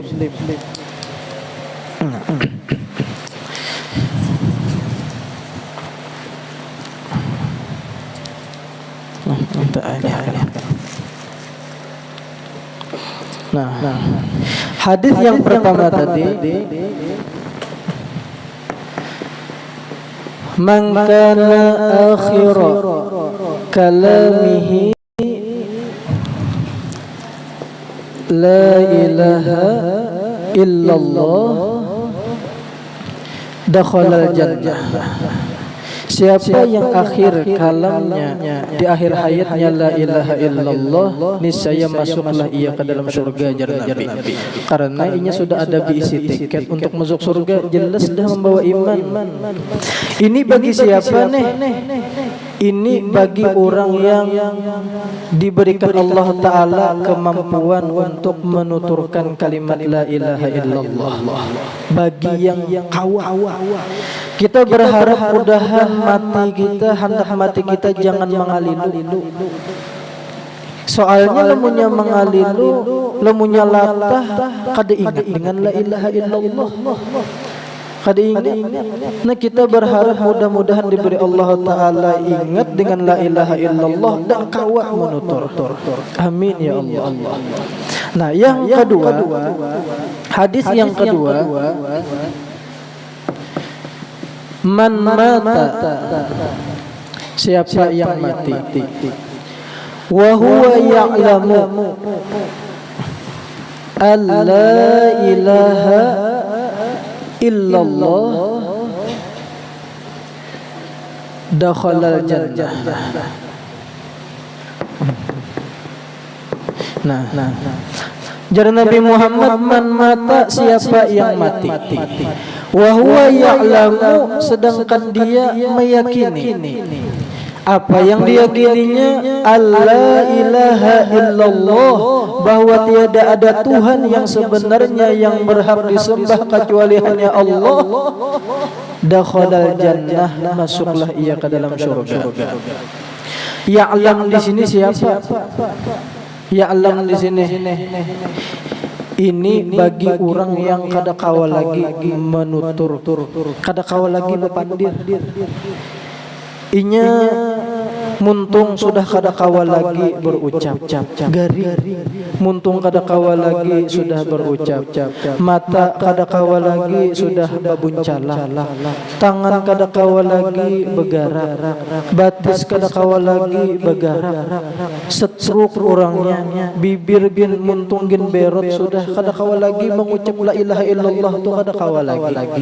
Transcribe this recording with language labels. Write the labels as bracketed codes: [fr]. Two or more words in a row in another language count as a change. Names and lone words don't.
[id] Nah, hadis yang pertama tadi, [ar] man kana akhir kalamihi la ilaha illallah dakhala jannah. [id] Siapa yang akhir kalamnya di akhir hayatnya [ar] la ilaha illallah, [id] niscaya masuklah ia ke dalam surga jar Nabi. Karena ianya sudah ada diisi tiket untuk masuk surga, jelas dah membawa iman. Ini bagi siapa nih? Ini bagi orang yang diberikan Allah Ta'ala kemampuan untuk menuturkan kalimat [ar] la ilaha illallah. [id] Bagi yang kawa, kita berharap mudahan mati kita, hendak mati kita jangan mengalilu. [bjn] Soalnya lemunya mengalilu, lemunya latah, kada ingat dengan [ar] la ilaha illallah. [id] kada ingat. Nah kita berharap mudah-mudahan diberi Allah Ta'ala ingat dengan [ar] la ilaha illallah [id] dan kawat menutur. [ar] Amin ya Allah. [id] Nah yang kedua, hadis yang kedua, [ar] man mata, [id] siapa yang mati, [ar] wa huwa ya'lamu alla ilaha illallah dakhalal jannah. [id] Nah. Jar Nabi Muhammad, [ar] man mata, [id] siapa yang mati, [ar] wa huwa ya'lamu, [id] sedangkan dia meyakini. Apa yang diyakininya? [ar] Alla ilaha illallah, [id] bahwa tiada ada Tuhan yang sebenarnya yang berhak disembah kecuali hanya Allah. [ar] Dakhalal jannah, [id] masuklah ia ke dalam surga. Ya'lam di sini siapa? [bjn] Ya'lam di sini ini bagi orang yang kada kawa lagi menutur, kada kawa lagi bepandir. Inya muntung sudah kada kawa lagi berucap gari, muntung kada kawa lagi sudah berucap, mata kada kawa lagi sudah babuncala, tangan kada kawa lagi bergerak, batis kada kawa lagi bergerak, setruk orangnya, bibir gin muntung gin berot sudah kada kawa lagi mengucap [ar] la ilaha illallah [bjn] tu kada kawa lagi.